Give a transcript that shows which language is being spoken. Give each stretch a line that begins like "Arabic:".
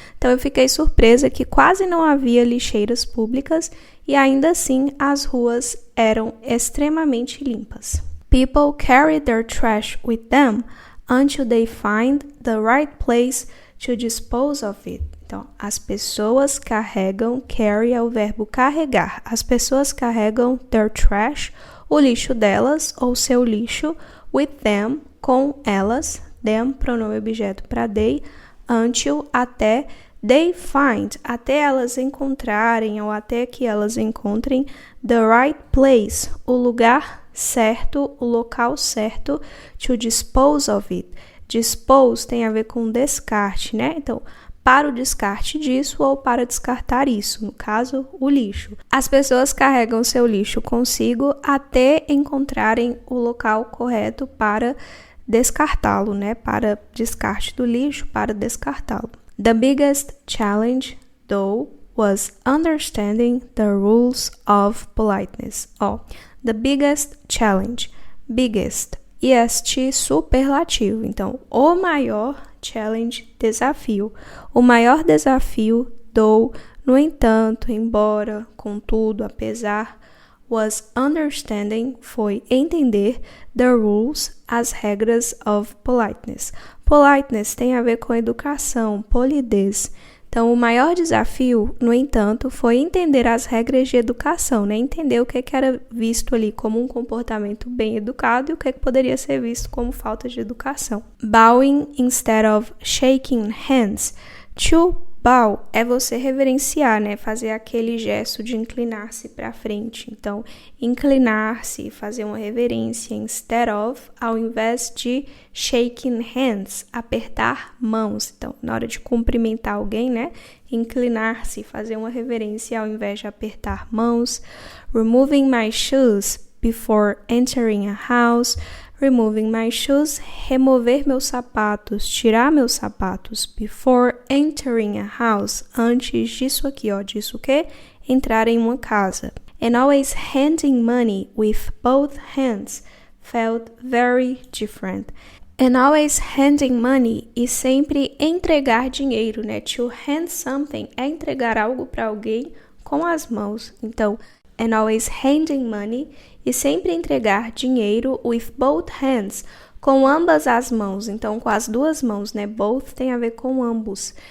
Portuguese: Então, eu fiquei surpresa que quase não havia lixeiras públicas e ainda assim as ruas eram extremamente limpas.
English: People carry their trash with them until they find the right place to dispose of it.
Portuguese: Então, as pessoas carregam, carry é o verbo carregar. As pessoas carregam
English: their trash,
Portuguese: o lixo delas ou seu lixo,
English: with them,
Portuguese: com elas, them, pronome objeto para they, until, até,
English: they find,
Portuguese: até elas encontrarem ou até que elas encontrem
English: the right place,
Portuguese: o lugar certo, o local certo,
English: to dispose of it.
Portuguese: Dispose tem a ver com descarte, né? Então, para o descarte disso ou para descartar isso, no caso, o lixo. As pessoas carregam seu lixo consigo até encontrarem o local correto para descartá-lo, né? Para descarte do lixo, para descartá-lo.
English: The biggest challenge, though, was understanding the rules of politeness. The biggest challenge. Biggest
Portuguese: e este superlativo. Então, o maior challenge, desafio. O maior desafio, though, no entanto, embora, contudo, apesar,
English: was understanding,
Portuguese: foi entender
English: the rules,
Portuguese: as regras
English: of politeness.
Portuguese: Politeness tem a ver com educação, polidez. Então, o maior desafio, no entanto, foi entender as regras de educação, né? Entender o que era visto ali como um comportamento bem educado e o que poderia ser visto como falta de educação.
English: Bowing instead of shaking hands.
Portuguese: To bow é você reverenciar, né? Fazer aquele gesto de inclinar-se para frente. Então, inclinar-se, fazer uma reverência
English: instead of,
Portuguese: ao invés de
English: shaking hands,
Portuguese: apertar mãos. Então, na hora de cumprimentar alguém, né? Inclinar-se, fazer uma reverência ao invés de apertar mãos.
English: Removing my shoes before entering a house. Removing my shoes,
Portuguese: remover meus sapatos, tirar meus sapatos.
English: Before entering a house,
Portuguese: antes disso aqui, ó, disso o quê? Entrar em uma casa.
English: And always handing money with both hands felt very different. And always handing money,
Portuguese: e sempre entregar dinheiro, né?
English: To hand something
Portuguese: é entregar algo para alguém com as mãos. Então,
English: and always handing money,
Portuguese: e sempre entregar dinheiro
English: with both hands,
Portuguese: com ambas as mãos. Então, com as duas mãos, né? Both tem a ver com ambos.